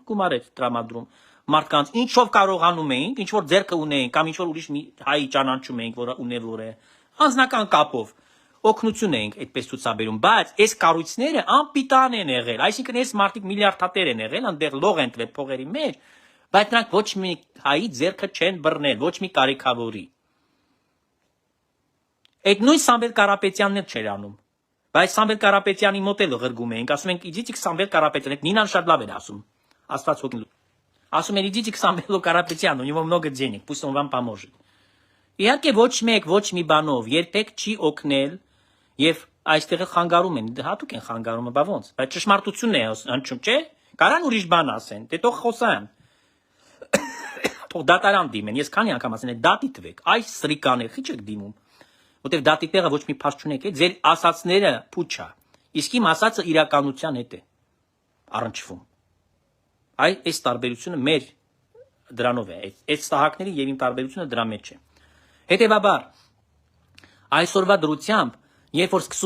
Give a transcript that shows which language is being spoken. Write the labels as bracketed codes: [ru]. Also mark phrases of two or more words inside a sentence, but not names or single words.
[hy] գումար էր տրամադրում մարդկանց, ինչով կարողանում էինք, ինչ որ ձեռքը ունեինք, կամ ինչ որ ուրիշ մի հայ ճանաչում էինք, որը ունևոր է, անձնական կապով օգնություն էինք այդպես ցուցաբերում, բայց այս կառույցները անպիտան են եղել, այսինքն այս մարդիկ միլիարդատեր են եղել, այնտեղ լող են տվել փողերի մեջ, բայց նրանք ոչ մի հայի ձեռքը չեն բռնել, ոչ մի կարիքավորի։ Այդ նույն Սամվել Կարապետյանն էլ չէր անում, բայց Սամվել Կարապետյանի մոտ էլ ղրգում էինք, ասում ենք իջիկ Սամվել Կարապետյան, այդ Նինան շատ լավ էր ասում, Աստված հոգին ասում են [ru] идите к Самвелу Карапетяну, у него много денег, пусть он вам поможет։ [hy] Իհարկե ոչ մեկ, ոչ մի բանով երբեք չի օգնել եւ այստեղ խանգարում են, հատուկ են խանգարումը, բա ոնց, բայց ճշմարտությունն է հնչում, չէ՞։ Կարան ուրիշ բան ասեն, դե թող խոսան։ Թող դատարան դիմեն, ես քանի անգամ ասեն, դատի տվեք, այս սրիկաներ քիչ եք դիմում, որտեվ դատի տեղը ոչ մի փաստ չունեք, ձեր ասածները փուչա, իսկ իմ ասածը իրականության հետ է առնչվում։ Այս տարբերությունը մեր դրանով է, այդ ստահակների եւ իմ տարբերությունը դրա մեջ է։ Հետևաբար, այսօրվա դրությամբ, երբ որ սկսում